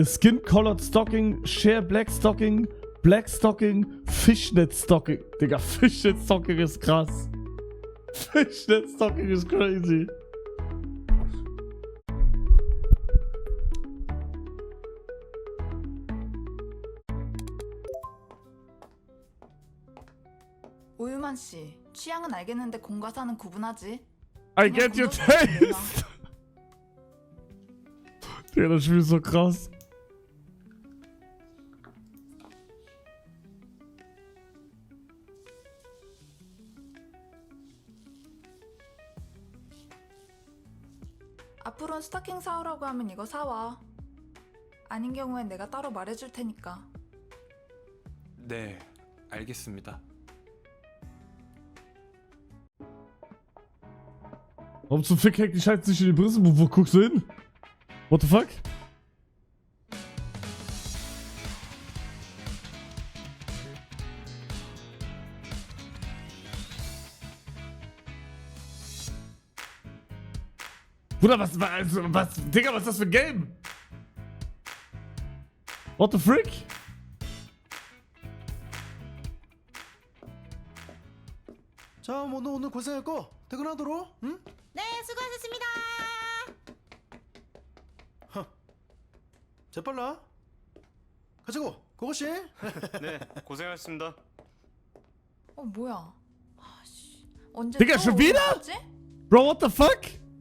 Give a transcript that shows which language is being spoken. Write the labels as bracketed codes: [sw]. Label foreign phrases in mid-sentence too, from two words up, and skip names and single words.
[en] Skin Colored Stocking, Share Black Stocking, Black Stocking, Fishnet Stocking. [de] Digga, [en] Fishnet Stocking [de] ist krass. [en] Fishnet Stocking [de] ist crazy. [ko] 우유만 씨 취향은 알겠는데 공과사는 구분하지. [en] I get your taste. [de] Digga, das Spiel ist so krass. [ko] 앞으로는 스타킹 사오라고 하면 이거 사와. 아닌 경우엔 내가 따로 말해줄 테니까. 네, 알겠습니다. [de] Warum zum Fick hängt die Scheiße zwischen den Brüsten? Wo guckst du hin? [en] What the fuck? [de] Bruder, Digga, was ist das für ein Game? [en] What the frick? [ko] 자, 뭐 너 오늘 고생했고 퇴근하도록. 응? 네, 수고하셨습니다. 재빨라. 가자고 고고씨. 네, 고생하셨습니다. 어 뭐야? 아씨 언제 [de] Digga, [ko] 또 [de] schon wieder? [ko] 올라왔지? [en] Bro, what the fuck?